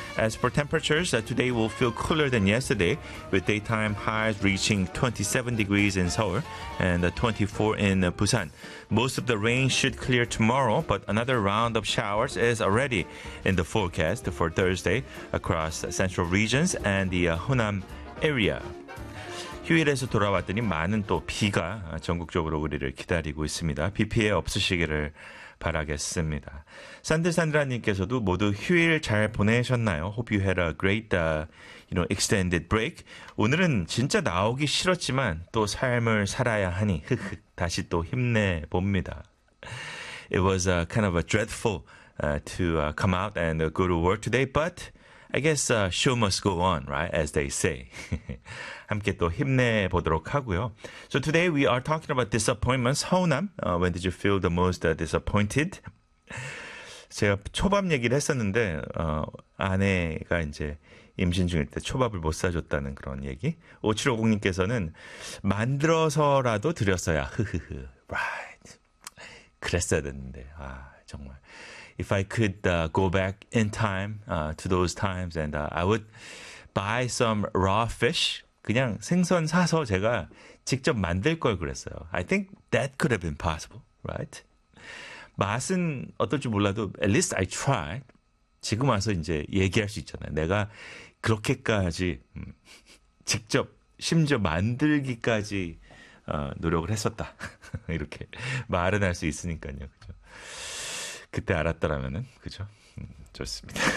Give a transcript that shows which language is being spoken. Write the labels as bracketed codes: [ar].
[en] As for temperatures, today will feel cooler than yesterday, with daytime highs reaching 27 degrees in Seoul and 24 in Busan. Most of the rain should clear tomorrow, but another round of showers is already in the forecast for Thursday across central regions and the Hunan area. [ko] 휴일에서 돌아왔더니 많은 또 비가 전국적으로 우리를 기다리고 있습니다. 비 피해 없으시기를 바라겠습니다. 산들산들아님께서도 모두 휴일 잘 보내셨나요? [en] Hope you had a great you know, extended break. [ko] 오늘은 진짜 나오기 싫었지만 또 삶을 살아야 하니 다시 또 힘내봅니다. [en] It was kind of a dreadful to come out and go to work today, but I guess show must go on, right, as they say. [ko] 함께 또 힘내보도록 하고요. [en] So today we are talking about disappointments. [ko] 서운함, [en] when did you feel the most disappointed? [ko] 제가 초밥 얘기를 했었는데 아내가 이제 임신 중일 때 초밥을 못 사줬다는 그런 얘기. 5750님께서는 만들어서라도 드렸어야. [en] Right. [ko] 그랬어야 됐는데. 아, 정말. [en] If I could go back in time to those times, and I would buy some raw fish. [ko] 그냥 생선 사서 제가 직접 만들 걸 그랬어요. [en] I think that could have been possible, right? [ko] 맛은 어떨지 몰라도 [en] at least I tried. [ko] 지금 와서 이제 얘기할 수 있잖아요. 내가 그렇게까지 직접 심지어 만들기까지 노력을 했었다. 이렇게 말은 할 수 있으니까요. 그죠? 그때 알았더라면은 그죠? 좋습니다.